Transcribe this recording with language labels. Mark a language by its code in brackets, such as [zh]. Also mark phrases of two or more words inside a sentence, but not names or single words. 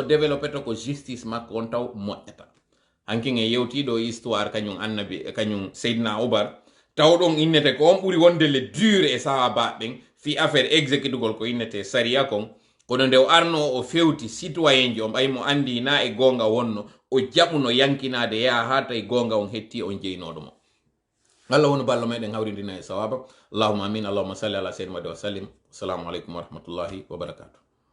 [ff] développé to ko justice makko on taw moƴƴata hankin e yewtiɗo histoire kañum annabi kañum Seydina Oumar taw ɗon innete ko on ɓuri wonde le dure e sahaba ɓen fi affaire exécutugol ko innete saria kon kono nde o arno o fewti citoyen ji o ɓaymo andi na e gonga wonno o jaɓuno yankinade yaha ha tawi gonga on hetti on jeynoɗo mo Allah wonu ballo meɗen hawrindina e sawaba [ar] اللهم آمين اللهم صل على سيدنا وسلم السلام عليكم ورحمة الله وبركاته